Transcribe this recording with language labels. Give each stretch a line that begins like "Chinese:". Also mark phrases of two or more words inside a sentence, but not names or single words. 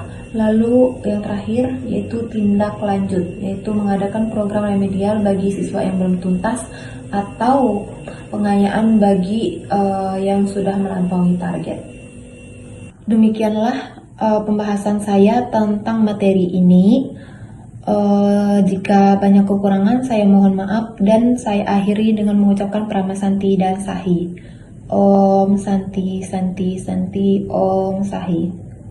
Indonesian: Lalu yang terakhir yaitu tindak lanjut, yaitu mengadakan program remedial bagi siswa yang belum tuntas atau pengayaan bagi yang sudah melampaui target. Demikianlah pembahasan saya tentang materi ini. Jika banyak kekurangan saya mohon maaf, dan saya akhiri dengan mengucapkan Prama Santi dan Sahi.
Sanskrit: Om Santi Santi Santi Om Sahi.